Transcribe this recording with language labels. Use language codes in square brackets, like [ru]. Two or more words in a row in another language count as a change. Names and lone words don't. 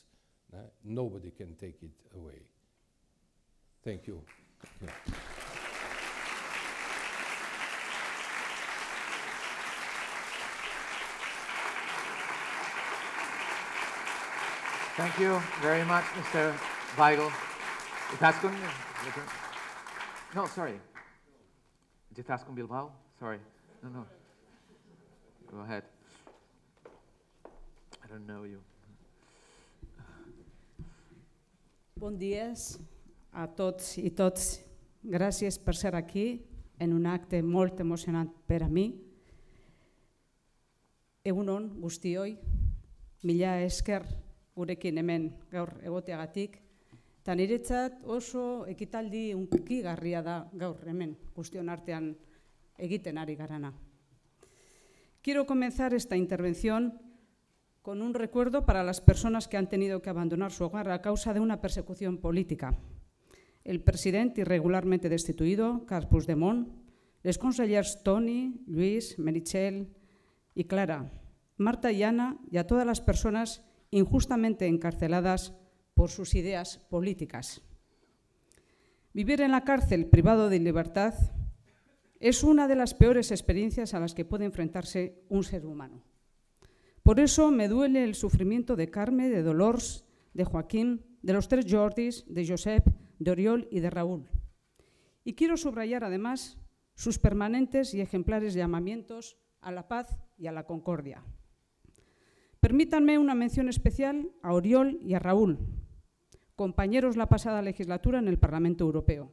[en] Nobody can take it away. Thank you. Yeah. Thank you very much, Mr. Weigel. Izaskun? No, sorry. Izaskun Bilbao? Sorry. No. Go ahead. I don't know you. [ca] Bon dies a tots i tots. Gràcies per ser aquí en un acte molt emocionant per a mi. [eu] Egun on guztioi, mila esker gurekin hemen gaur egoteagatik. Eta niretzat oso ekitaldi hunkigarria da gaur hemen guztion artean egiten ari garana. [es] Quiero comenzar esta intervención con un recuerdo para las personas que han tenido que abandonar su hogar a causa de una persecución política. El presidente irregularmente destituido, Carles Puigdemont, [ca] les consellers [es] Toni, Lluís, Meritxell y Clara, Marta y Ana, y a todas las personas injustamente encarceladas por sus ideas políticas. Vivir en la cárcel privado de libertad es una de las peores experiencias a las que puede enfrentarse un ser humano. Por eso me duele el sufrimiento de Carme, de Dolors, de Joaquín, de los 3 Jordis, de Josep, de Oriol y de Raúl. Y quiero subrayar además sus permanentes y ejemplares llamamientos a la paz y a la concordia. Permítanme una mención especial a Oriol y a Raúl, compañeros la pasada legislatura en el Parlamento Europeo.